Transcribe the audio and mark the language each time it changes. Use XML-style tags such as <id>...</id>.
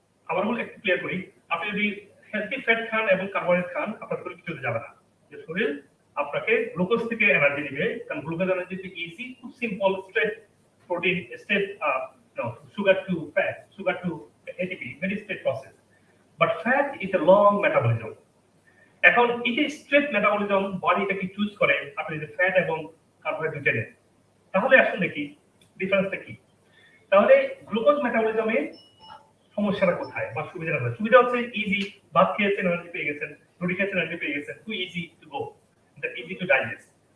<bn>আবার বলে একটু ক্লিয়ার করি, আপনি যদি হেলদি ফ্যাট খান এবং কার্বোহাইড্রেট খান, আপনার শরীর কিটোতে যাবে না। যে শরীর আপনাকে গ্লুকোজ থেকে এনার্জি দিবে, কারণ গ্লুকোজ এনার্জি ইজি, খুব simple, straight protein, straight sugar to fat, sugar to ATP, very straight process.</bn> <en>But fat is a long metabolism.</en> <bn>এখন এই যে স্ট্রেট মেটাবলিজম বডি এটাকে চুজ করে, আপনি যদি ফ্যাট এবং কার্বোহাইড্রেট নেন, তাহলে আসলে কি ডিফারেন্সটা কি? তাহলে গ্লুকোজ মেটাবলিজমে সমস্যাটা কোথায় বা সুবিধাটা কোথায়? সুবিধা হচ্ছে ইজি, ভাত খেয়েছেন এনার্জি পেয়ে গেছেন, রুটি খেয়েছেন এনার্জি পেয়ে গেছেন, two easy to go. easy to digest.</bn>